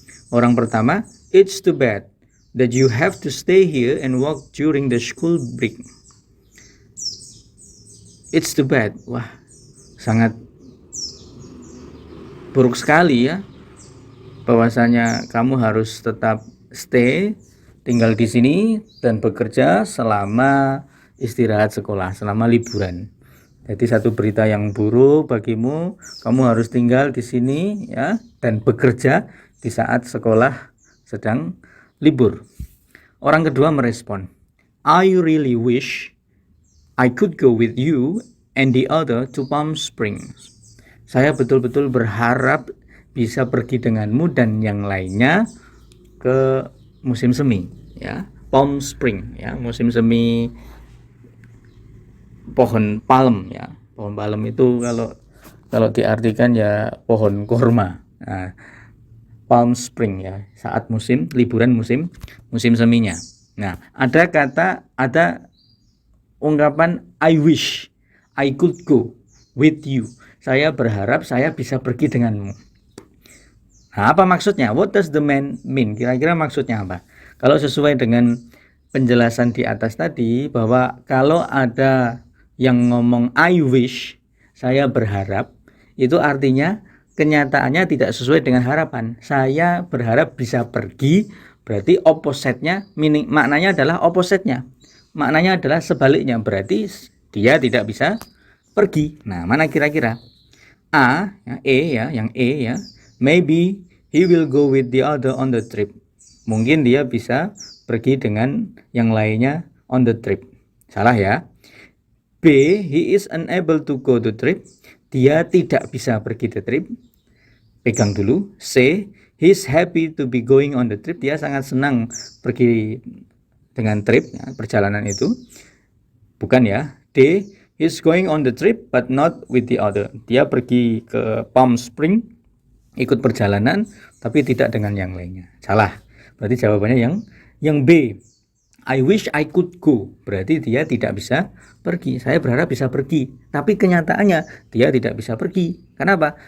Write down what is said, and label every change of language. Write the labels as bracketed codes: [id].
[id] Orang pertama, [en] it's too bad that you have to stay here and work during the school break. It's too bad. [id] Wah, sangat buruk sekali ya. Bahwasanya kamu harus tetap stay, tinggal di sini dan bekerja selama istirahat sekolah, selama liburan. Jadi satu berita yang buruk bagimu, kamu harus tinggal di sini ya dan bekerja di saat sekolah sedang libur. Orang kedua merespon, [en] I really wish I could go with you and the other to Palm Springs. [id] Saya betul-betul berharap bisa pergi denganmu dan yang lainnya ke musim semi ya, Palm Spring ya, musim semi pohon palm ya. Pohon palm itu kalau diartikan ya pohon kurma. Nah, Palm Spring ya, saat musim liburan musim seminya. Nah, ada ungkapan [en] I wish I could go with you. [id] Saya berharap saya bisa pergi denganmu. Nah, apa maksudnya? [en] What does the man mean? [id] Kira-kira maksudnya apa? Kalau sesuai dengan penjelasan di atas tadi, bahwa kalau ada yang ngomong [en] I wish, [id] saya berharap, itu artinya kenyataannya tidak sesuai dengan harapan. Saya berharap bisa pergi, berarti opposite-nya, maknanya adalah opposite-nya. Maknanya adalah sebaliknya, berarti dia tidak bisa pergi. Nah, mana kira-kira? A, ya, E ya, yang E ya. [en] Maybe he will go with the other on the trip. [id] Mungkin dia bisa pergi dengan yang lainnya [en] on the trip. [id] Salah ya. [en] B, he is unable to go to trip. [id] Dia tidak bisa pergi [en] the trip. [id] Pegang dulu. [en] C, he is happy to be going on the trip. [id] Dia sangat senang pergi dengan trip, ya, perjalanan itu. Bukan ya. [en] D, he is going on the trip but not with the other. [id] Dia pergi ke Palm Spring, ikut perjalanan tapi tidak dengan yang lainnya. Salah. Berarti jawabannya yang B. [en] I wish I could go. [id] Berarti dia tidak bisa pergi. Saya berharap bisa pergi, tapi kenyataannya dia tidak bisa pergi. Kenapa?